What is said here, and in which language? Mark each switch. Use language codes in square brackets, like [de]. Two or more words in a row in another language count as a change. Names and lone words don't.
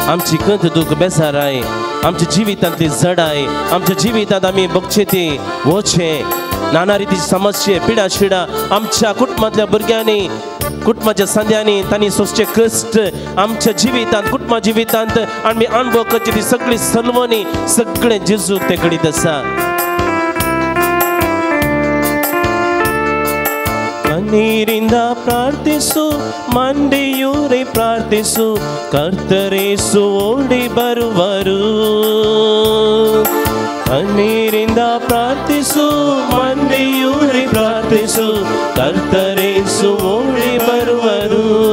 [kok] आमची कंत दुख बेजार आहे, आमच्या जिवितांतली जड आहे, आमच्या जिवितांत आम्ही बघचे ते वचे नाना रीतीची समस्या पिडा शिडा आमच्या कुटुंबातल्या भुरग्यांनी कुटुंबाच्या संध्यांनी तांणी सोंसचे कश्ट आमच्या जिवितांत कुटुंबा जिवितांत आमी अनुभव करची ती सगळी सलवणी सगळे जेजूक ते करीत आसा. [kn] ಕಣ್ಣೀರಿಂದ ಪ್ರಾರ್ಥಿಸು ಮಂಡಿಯೂರಿ ಪ್ರಾರ್ಥಿಸು ಕರ್ತರೇಸು ಓಡಿ ಬರುವರು. ಕಣ್ಣೀರಿಂದ ಪ್ರಾರ್ಥಿಸು ಮಂಡಿಯೂರಿ ಪ್ರಾರ್ಥಿಸು ಕರ್ತರೇಸು ಓಡಿ ಬರುವರು.